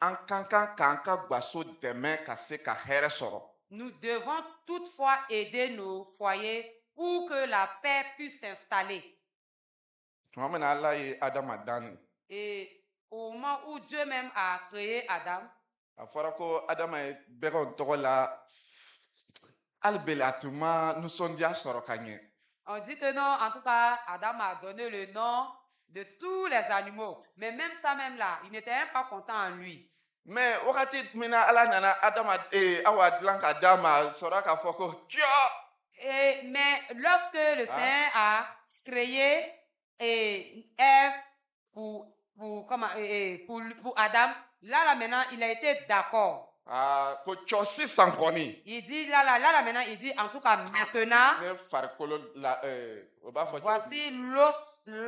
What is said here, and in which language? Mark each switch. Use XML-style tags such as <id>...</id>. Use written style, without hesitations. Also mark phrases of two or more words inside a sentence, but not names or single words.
<fr>Nous devons toutefois aider nos foyers pour que la paix puisse s'installer. Et Au moment où Dieu même a créé Adam.</fr> <bm>A fɔra ko Adama ye bɛgɛw tɔgɔ la hali bele a tun ma nisɔndiya sɔrɔ ka ɲɛ.</bm> <fr>On dit que non, en tout cas, Adam a donné le nom de tous les animaux. Mais même ça, même là, il n'était même pas content en lui.</fr> <bm>Mais wagati min na Ala nana Adama Awa dilan ka d'a ma sɔrɔ k'a fɔ ko</bm> <fr>mais lorsque le Seigneur a créé Ève pour Adam, là maintenant, il a été d'accord. Il dit là maintenant, il dit en tout cas maintenant, voici l'os.</fr>